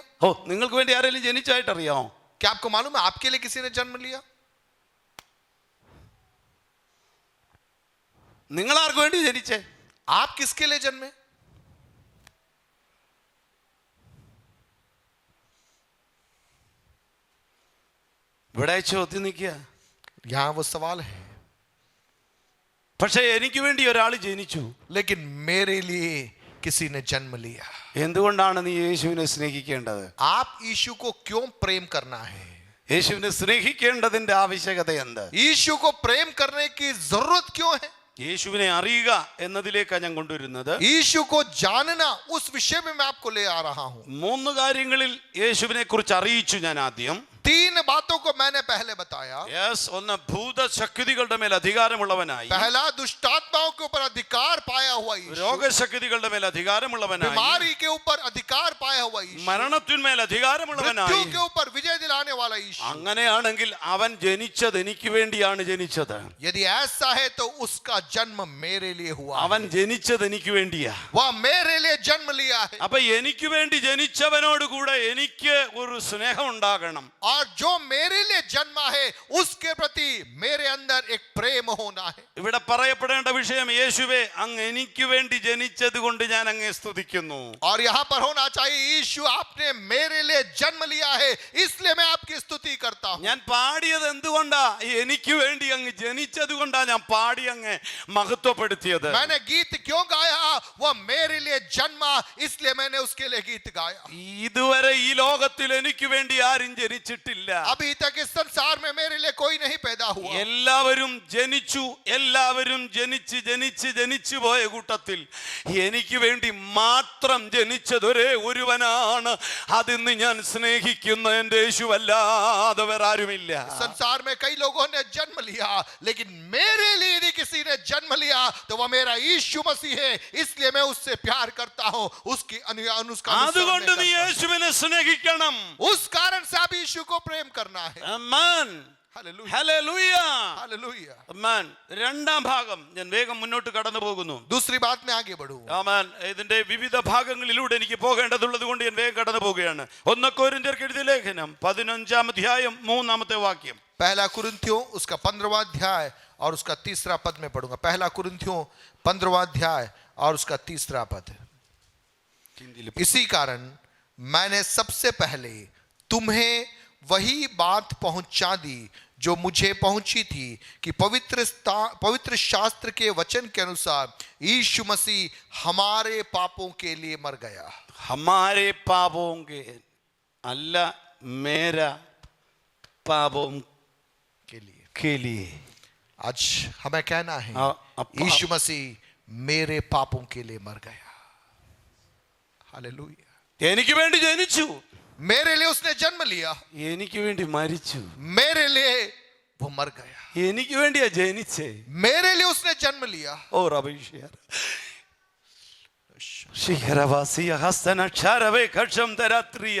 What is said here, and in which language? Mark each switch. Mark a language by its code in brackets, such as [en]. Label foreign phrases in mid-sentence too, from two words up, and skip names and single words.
[ml] ഓ, നിങ്ങൾക്ക് വേണ്ടി ആരെങ്കിലും ജനിച്ചായിട്ട് അറിയാമോ? [hi] क्या आपको मालूम है आपके लिए किसी ने जन्म लिया? [ml] നിങ്ങൾ ആർക്ക് വേണ്ടി ജനിച്ചേ? [hi] आप किसके लिए जन्मे? [ml] ഇവിടെ ചോദ്യം നിൽക്കുക. [hi] यहां वो सवाल है। [ml] പക്ഷേ എനിക്ക് വേണ്ടി ഒരാൾ ജനിച്ചു. [hi] लेकिन मेरे लिए किसी ने जन्म लिया। [ml] എന്തുകൊണ്ടാണ് നീ യേശുവിനെ സ്നേഹിക്കേണ്ടത്? [hi] आप यीशु को क्यों प्रेम करना है? [ml] യേശുവിനെ സ്നേഹിക്കേണ്ടതിന്റെ ആവശ്യകത എന്ത്? [hi] यीशु को प्रेम करने की जरूरत क्यों है? [ml] യേശുവിനെ അറിയുക എന്നതിലേക്കാണ് ഞാൻ കൊണ്ടുവരുന്നത്. [hi] यीशु को जानना, उस विषय में मैं आपको ले आ रहा हूं। [ml] 3 കാര്യങ്ങളിൽ യേശുവിനെ കുറിച്ച് അറിയിച്ചു ഞാൻ ആദ്യം. [hi] 3 बातों को मैंने पहले बताया। [ml] ഒന്ന് ഭൂതശക്തികളുടെ മേൽ അധികാരമുള്ളവനായി, [hi] पहला दुष्टात्माओं के ऊपर अधिकार पाया हुआ यीशु, [ml] രോഗശക്തികളുടെ മേൽ അധികാരമുള്ളവനായി, [hi] बीमारी के ऊपर अधिकार पाया हुआ यीशु, [ml] മരണത്തിന്മേൽ അധികാരമുള്ളവനായി. [hi] मृत्यु के ऊपर विजय दिलाने वाला यीशु। [ml] അങ്ങനെയാണെങ്കിൽ അവൻ ജനിച്ചത് എനിക്ക് വേണ്ടിയാണ് ജനിച്ചത്. [hi] यदि ऐसा है तो उसका जन्म मेरे लिए हुआ। [ml] അവൻ ജനിച്ചത് എനിക്ക് വേണ്ടിയാ. [hi] वह मेरे लिए जन्म लिया है। [ml] അപ്പൊ എനിക്ക് വേണ്ടി ജനിച്ചവനോട് കൂടെ എനിക്ക് ഒരു സ്നേഹം ഉണ്ടാകണം. [hi] और जो मेरे लिए जन्मा है उसके प्रति मेरे अंदर एक प्रेम होना है। [ml] ഇവിടെ പറയപ്പെടേണ്ട വിഷയം, യേശുവേ അങ്ങ് എനിക്ക് വേണ്ടി ജനിച്ചത് കൊണ്ട് ഞാൻ അങ്ങേ സ്തുതിക്കുന്നു. [hi] और यहाँ पर होना चाहिए, यीशु आपने मेरे लिए जन्म लिया है इसलिए मैं आपकी स्तुति करता हूँ। [ml] ഞാൻ പാടിയത് എന്തുകൊണ്ടാ? എനിക്ക് വേണ്ടി അങ്ങ് ജനിച്ചത് കൊണ്ടാ ഞാൻ പാടി അങ്ങ് മഹത്വപ്പെടുത്തിയത്. [hi] मैंने गीत क्यों गाया? वह मेरे लिए जन्मा इसलिए मैंने उसके लिए गीत गाया। [ml] ഇതുവരെ ഈ ലോകത്തിൽ എനിക്ക് വേണ്ടി ആരും ജനിച്ചിട്ടില്ല. अभी तक इस संसार में मेरे लिए कोई नहीं पैदा हुआ। എല്ലാവരും ജനിച്ചു, എല്ലാവരും ജനിച്ചു പോയ കൂട്ടത്തിൽ എനിക്ക് വേണ്ടി മാത്രം ജനിച്ചതൊരേ ഒരുവനാണ്. അതിന്ന് ഞാൻ സ്നേഹിക്കുന്ന എൻ്റെ യേശുവല്ലാതെ വേറെ ആരുമില്ല. [hi] संसार में कई लोगों ने जन्म लिया, लेकिन मेरे लिए यदि किसी ने जन्म लिया तो वह मेरा यीशु मसीह है। इसलिए मैं उससे प्यार करता हूँ, उसकी [ml] അതുകൊണ്ട് നീ യേശുവിനെ സ്നേഹിക്കണം. [hi] उस कारण से आप यीशु को प्रेम करना है। [ml] ആമേൻ. [hi] हालेलुया, [ml] ഹല്ലേലൂയ. [hi] हालेलुया। [ml] ആമേൻ. രണ്ടാം ഭാഗം ഞാൻ വേഗം മുന്നോട്ട് കടന്നു പോകുന്നു. [hi] दूसरी बात में आगे बढ़ूं। [ml] ആമേൻ. ഇതിന്റെ വിവിധ ഭാഗങ്ങളിലൂടെ എനിക്ക് പോകേണ്ടതുള്ളത് കൊണ്ട് ഞാൻ വേഗം കടന്നു പോവുകയാണ്. 1 കൊരിന്ത്യർക്ക് എഴുതിയ ലേഖനം 15-ാം അധ്യായം 3-ാമത്തെ വാക്യം. [hi] पहला कुरिन्थियों उसका 15वां अध्याय और उसका 3रा पद में पढ़ूंगा। पहला कुरिन्थियों 15वां अध्याय और उसका 3रा पद। इसी कारण मैंने सबसे पहले तुम्हें वही बात पहुंचा दी जो मुझे पहुंची थी कि पवित्र शास्त्र के वचन के अनुसार यीशु मसीह हमारे पापों के लिए मर गया। हमारे पापों के अल्लाह मेरा पापों के लिए आज हमें कहना है यीशु मसीह मेरे पापों के लिए मर गया। हालेलुया। [ml] എനിക്ക് വേണ്ടി ജനിച്ചു, [hi] मेरे लिए उसने जन्म लिया, [ml] എനിക്ക് വേണ്ടി മരിച്ചു, [hi] मेरे लिए वो मर गया, [ml] എനിക്ക് വേണ്ടിയാ ജനിച്ചേ, [hi] मेरे लिए उसने जन्म लिया। ഓ റബീഷിയാ ശിഖരവാസിയ ഹസ്തനക്ഷരവേ ഖഷം തരാത്രിയ.